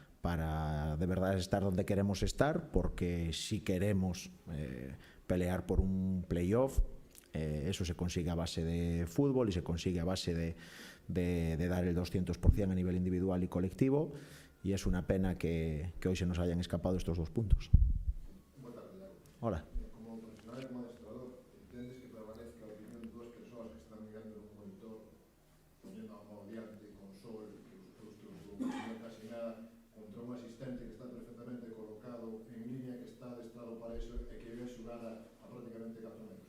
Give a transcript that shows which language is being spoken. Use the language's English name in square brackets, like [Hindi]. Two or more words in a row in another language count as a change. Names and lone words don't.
[Spanish] para de verdad estar donde queremos estar, porque si queremos pelear por un playoff, eso se consigue a base de fútbol y se consigue a base de dar el 200% a nivel individual y colectivo, y es una pena que hoy se nos hayan escapado estos 2 puntos. [Galician] Hola. Como profesional e como adestrador, entendes que prevalezca a opinión de 2 persoas que están mirando nun monitor, poñendo a mão diante con sol, que os teus non casi nada, contra un asistente que está perfectamente colocado en línea, que está adestrado para eso e que ve xugar a prácticamente 4 metros?